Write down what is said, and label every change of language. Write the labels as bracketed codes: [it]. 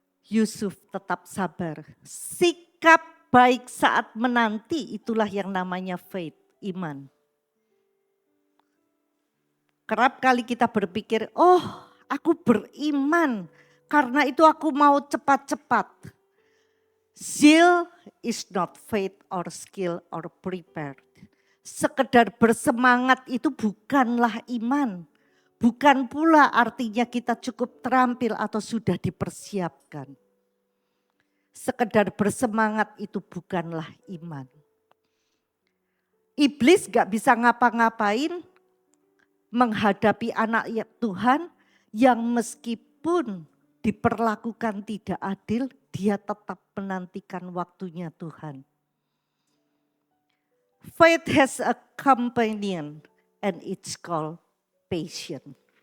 [id] Yusuf tetap sabar. Sikap baik saat menanti itulah yang namanya faith, iman. Kerap kali kita berpikir, oh aku beriman karena itu aku mau cepat-cepat. [en] Zeal is not faith or skill or prepared. [id] Sekedar bersemangat itu bukanlah iman. Bukan pula artinya kita cukup terampil atau sudah dipersiapkan. Sekedar bersemangat itu bukanlah iman. Iblis gak bisa ngapa-ngapain menghadapi anak Tuhan yang meskipun diperlakukan tidak adil, dia tetap menantikan waktunya Tuhan. [en] Faith has a companion and it's called patience.